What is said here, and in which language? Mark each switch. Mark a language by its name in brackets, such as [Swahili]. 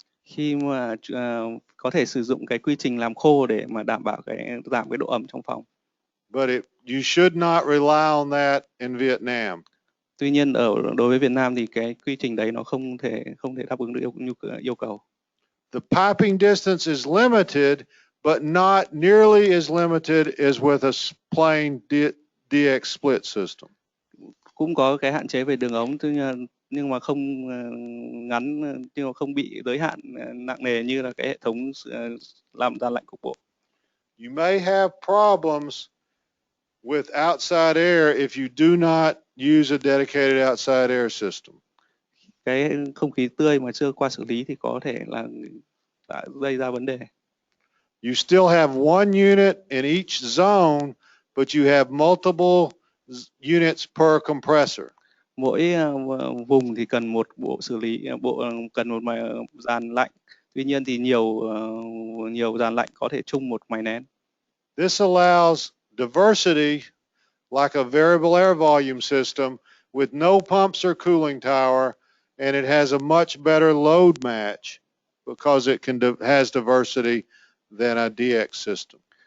[Vietnamese] Khi mà có thể sử dụng cái quy trình làm khô để mà đảm bảo giảm cái độ ẩm trong phòng. [English] But you should not rely on that in Vietnam. [Vietnamese] Tuy nhiên đối với Việt Nam thì cái quy trình đấy nó không thể đáp ứng được yêu cầu. [English] The piping distance is limited, but not nearly as limited as with a plain DX split system. [Vietnamese] Cũng có cái hạn chế về đường ống, nhưng mà không ngắn, nhưng mà không bị giới hạn nặng nề như là cái hệ thống làm dàn lạnh cục bộ. [English] You may have problems with outside air if you do not use a dedicated outside air system. [Vietnamese] Cái không khí tươi mà chưa qua xử lý thì có thể là đã gây ra vấn đề. [English] You still have one unit in each zone, but you have multiple units per compressor. [Vietnamese] Mỗi vùng thì cần một bộ xử lý, cần một dàn lạnh, Tuy nhiên thì nhiều dàn lạnh có thể chung một máy nén. [English] This allows diversity like a variable air volume system with no pumps or cooling tower, and it has a much better load match because it has diversity than a DX system.